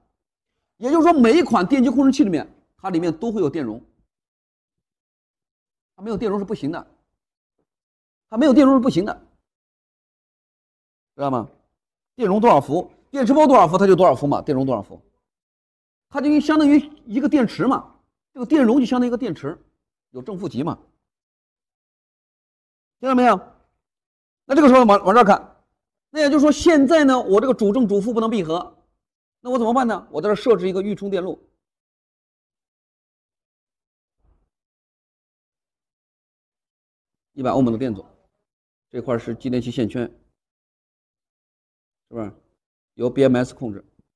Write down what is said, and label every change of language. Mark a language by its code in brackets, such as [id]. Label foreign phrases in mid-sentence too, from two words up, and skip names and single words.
[zh] 也就是說，每一款電機控制器裡面，它裡面都會有電容。它沒有電容是不行的，它沒有電容是不行的，知道嗎？電容多少伏，電池包多少伏，它就多少伏嘛，電容多少伏，它就相當於一個電池嘛，這個電容就相當於一個電池，有正負極嘛，聽到沒有？那這個時候往這兒看，那也就是說現在呢，我這個主正主負不能閉合，那我怎麼辦呢？我在這設置一個預充電路。100歐姆的電阻，這塊是繼電器線圈，是不是由 BMS 控制？